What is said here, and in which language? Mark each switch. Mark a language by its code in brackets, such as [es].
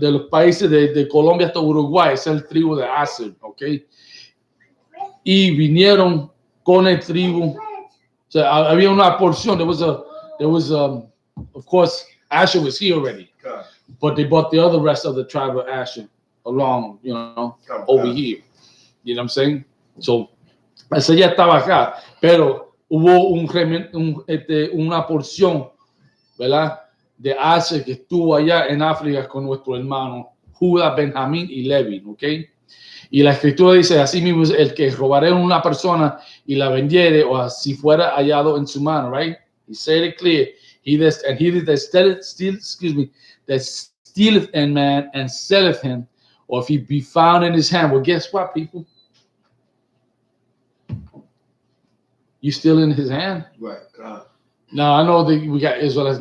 [es] De los países de Colombia hasta Uruguay, es el tribu de Aser, ¿ok? Y vinieron con el tribu, o sea, había una porción, [en] there was of course, Asher was here already, but they brought the rest of the tribe of Asher along, over here. You know what I'm saying? [es] So, ese ya estaba acá, pero hubo una porción, ¿verdad? De Asher que estuvo allá en África con nuestro hermano Judá, Benjamín y Levi, ¿ok? Y la escritura dice, así mismo es el que robaré a una persona y la vendiere, o así fuera hallado en su mano, right? [en] He said it clear. He that stealeth a man and selleth him, or if he be found in his hand. Well, guess what, people? You still in his hand? Right. Now, I know that we got Israelites.